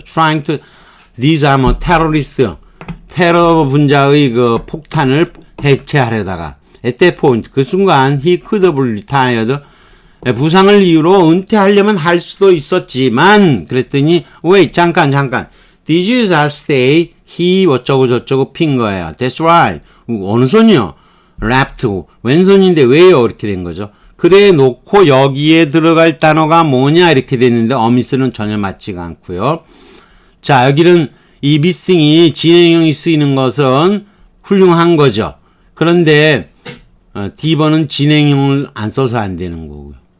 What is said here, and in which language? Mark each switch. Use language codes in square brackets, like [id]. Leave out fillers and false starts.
[en] Trying to, these are 뭐 terrorist, [ko] 테러 분자의 그 폭탄을 해체하려다가, [en] at that point, [ko] 그 순간 [en] he could have retired. [ko] 부상을 이유로 은퇴하려면 할 수도 있었지만, 그랬더니, wait, 잠깐. [en] Did you just say he [ko] 어쩌고 저쩌고 핀 거예요. [en] That's right. [ko] 어느 손이요? left. 왼손인데 왜요? 이렇게 된 거죠. 그래 놓고 여기에 들어갈 단어가 뭐냐? 이렇게 됐는데, 어미스는 전혀 맞지가 않고요. 자, 여기는 이 missing이 진행형이 쓰이는 것은 훌륭한 거죠. 그런데, D번은 진행형을 안 써서 안 되는 거고요.